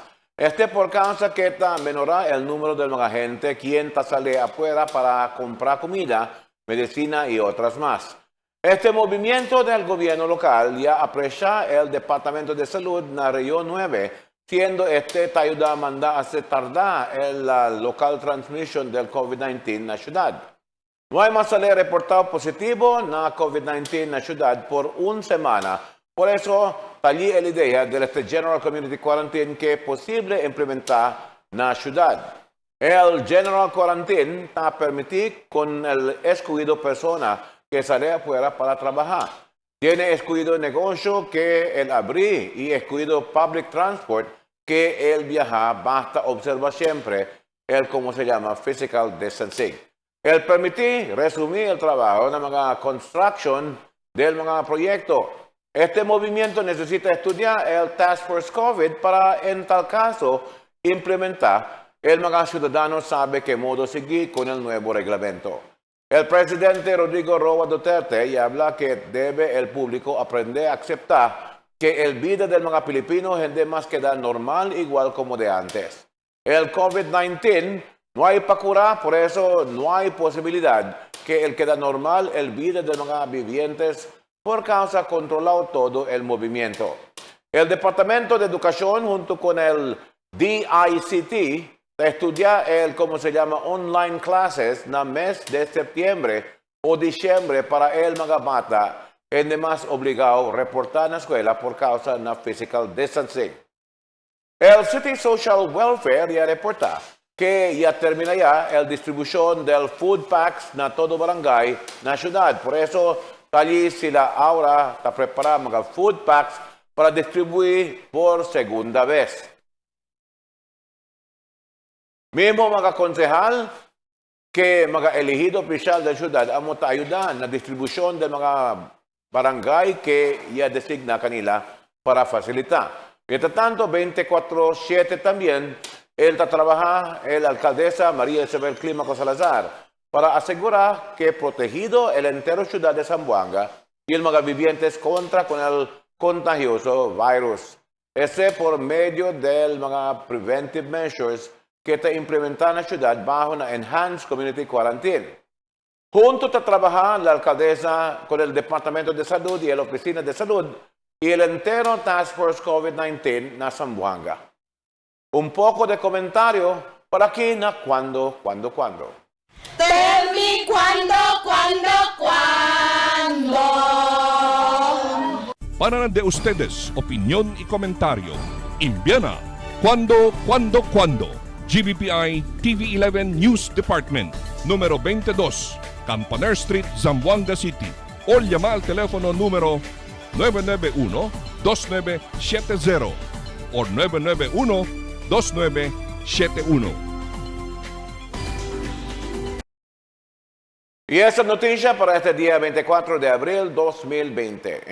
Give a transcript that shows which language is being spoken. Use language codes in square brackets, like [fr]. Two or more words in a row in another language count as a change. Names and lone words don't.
[cbk] Por causa que menorá el número de mga gente quien sale afuera para comprar comida, medicina y otras más. Este movimiento del gobierno local ya aprecia el Departamento de Salud en la Región 9, siendo te ayuda a mandar a tardar la [en] local transmission [cbk] del COVID-19 en la ciudad. No hay más reportado positivo na COVID-19 na ciudad por una semana. Por eso, talí la idea de este General Community Quarantine que es posible implementar na ciudad. El General Quarantine está permitido con el excluido persona que sale afuera para trabajar. Tiene excluido negocio que el abrir y excluido [en] public transport [cbk] que el viajar basta observar siempre el, como se llama, [en] physical distancing. [cbk] El permitir resumir el trabajo de mga construction del mga proyecto. Este movimiento necesita estudiar el Task Force COVID para, en tal caso, implementar. El mga ciudadano sabe qué modo seguir con el nuevo reglamento. El presidente Rodrigo Roa Duterte ya habla que debe el público aprender a aceptar que el vida del mga Pilipino hindi más queda normal igual como de antes. El COVID-19 no hay para curar, por eso no hay posibilidad que el queda normal el vida de los vivientes por causa controlado todo el movimiento. El Departamento de Educación junto con el DICT estudia el, como se llama, [en] online classes [cbk] na mes de septiembre o diciembre para el mga bata en demás obligado a reportar na escuela por causa na [en] physical distancing. [cbk] El City Social Welfare ya reporta que ya termina ya el distribución del [en] food packs [cbk] na todo barangay na ciudad. Por eso, allí sila ahora está preparando mga [en] food packs [cbk] para distribuir por segunda vez. Mismo mga konsehal que mga elegido opisyal de ciudad amo ta ayudan na distribución de mga barangay que ya designa kanila para facilitar. Mientras tanto, 24/7 también él trabaja el alcaldesa María Isabel Clímaco Salazar para asegurar que protegido el entero ciudad de Zamboanga y el mga vivientes contra con el contagioso virus. Ese por medio del mga [en] preventive measures [cbk] que te implementan la ciudad bajo una Enhanced Community Quarantine. Junto a trabajar la alcaldesa con el Departamento de Salud y la Oficina de Salud y el entero Task Force COVID-19 na Zamboanga. Un poco de comentario para aquí na cuando. [en] Tell me [cbk] cuándo. Para de ustedes opinión y comentario, envíana cuando. GBPI TV11 News Department, número 22, Campaner Street, Zamboanga City. O llama al teléfono número 991-2970 o 991-2971. Y esa noticia para este día 24 de abril 2020.